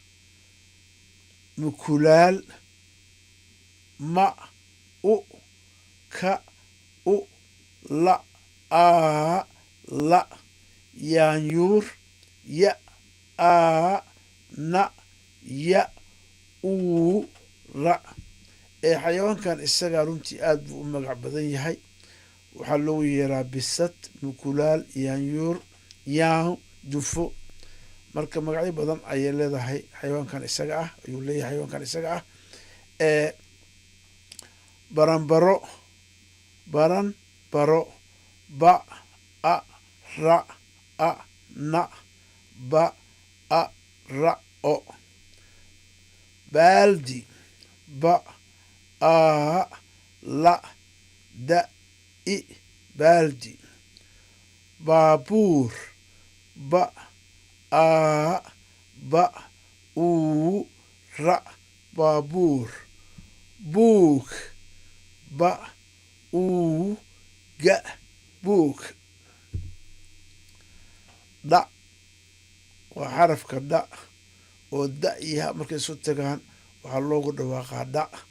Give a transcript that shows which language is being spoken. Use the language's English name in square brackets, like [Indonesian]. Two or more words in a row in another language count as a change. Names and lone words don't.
[Somali] mukulaal ma ka la la yaanyuur ya na ya ra xayawaankan isagaa runtii aad buu u magac badan yahay waxaa loogu yeeraa bisad mukulaal yaanyuur yaan dufo marka magacyo badan ayay leedahay xayawaankan isaga ah ayuu leeyahay xayawaankan isaga ah baranbaro ba ra na ba ra o baaldi ba la da baaldi baabuur ba ra baabuur buug ba ga buug dha waa xarafka dha oo da iyo ha markay isu tagaan waxaa loogu dhawaaqaa dha